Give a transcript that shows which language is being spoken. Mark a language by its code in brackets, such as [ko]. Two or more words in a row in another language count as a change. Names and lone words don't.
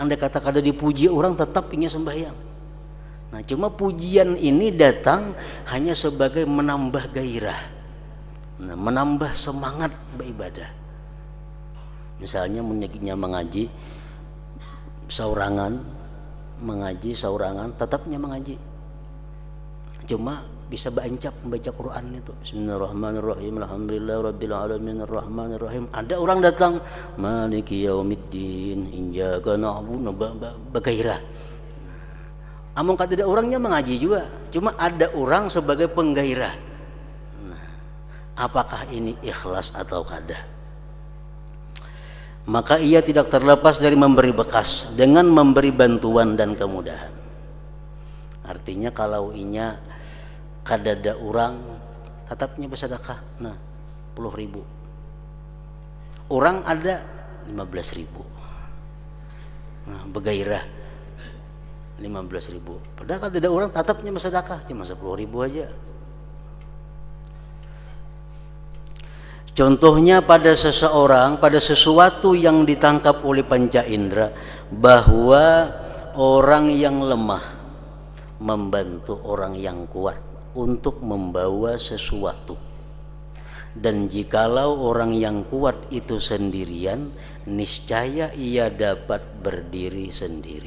[bjn] Andai kata kada dipuji orang, tetapnya sembahyang. Nah, cuma pujian ini datang hanya sebagai menambah gairah, nah, menambah semangat beribadah. Misalnya menyekitnya mengaji saurangan, tetapnya mengaji. Cuma bisa berencap membaca Quran itu. [ar] بسم الله الرحمن الرحيم. الحمد لله رب العالمين الرحمن الرحيم. [bjn] Ada orang datang, [ar] مالك يوم الدين، إياك نعبد, [bjn] bergairah. Amun kada ada orangnya mengaji juga. Cuma ada orang sebagai penggairah. Nah, apakah ini ikhlas atau kada? [id] Maka ia tidak terlepas dari memberi bekas dengan memberi bantuan dan kemudahan. [bjn] Artinya kalau inya kadada orang tetapnya bersedekah, nah 10.000. Orang ada 15.000. Nah, bergairah 15.000. Padahal kadada orang tetapnya bersedekah cuma 10.000 aja. [id] Contohnya pada seseorang, pada sesuatu yang ditangkap oleh panca indera, bahwa orang yang lemah membantu orang yang kuat untuk membawa sesuatu. Dan jikalau orang yang kuat itu sendirian, niscaya ia dapat berdiri sendiri.